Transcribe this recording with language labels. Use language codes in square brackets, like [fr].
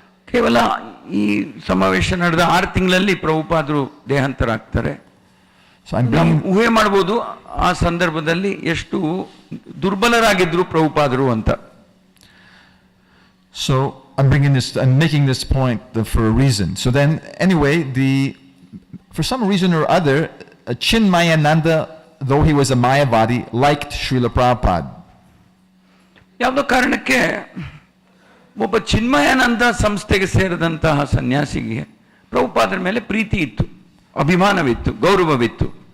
[kn] ಕೇವಲ ಈ ಸಮಾವೇಶ ನಡೆದ 6 ತಿಂಗಳಲ್ಲಿ ಪ್ರಭುಪಾದರು ದೇಹಾಂತರ ಆಗ್ತಾರೆ. ಊಹೆ ಮಾಡ್ಬೋದು ಆ ಸಂದರ್ಭದಲ್ಲಿ ಎಷ್ಟು ದುರ್ಬಲರಾಗಿದ್ರು ಪ್ರಭುಪಾದರು ಅಂತ. [en] So I'm making this point for a reason. So then, anyway, for some reason or other, Chinmayananda, though he was a Mayavadi, liked Srila Prabhupada. [kn] ಯಾವುದೋ ಕಾರಣಕ್ಕೆ ಒಬ್ಬ ಚಿನ್ಮಯಾನಂದ ಸಂಸ್ಥೆಗೆ ಸೇರಿದಂತಹ ಸನ್ಯಾಸಿಗೆ ಪ್ರಭುಪಾದರ ಮೇಲೆ ಪ್ರೀತಿ ಇತ್ತು, ಅಭಿಮಾನವಿತ್ತು, ಗೌರವವಿತ್ತು.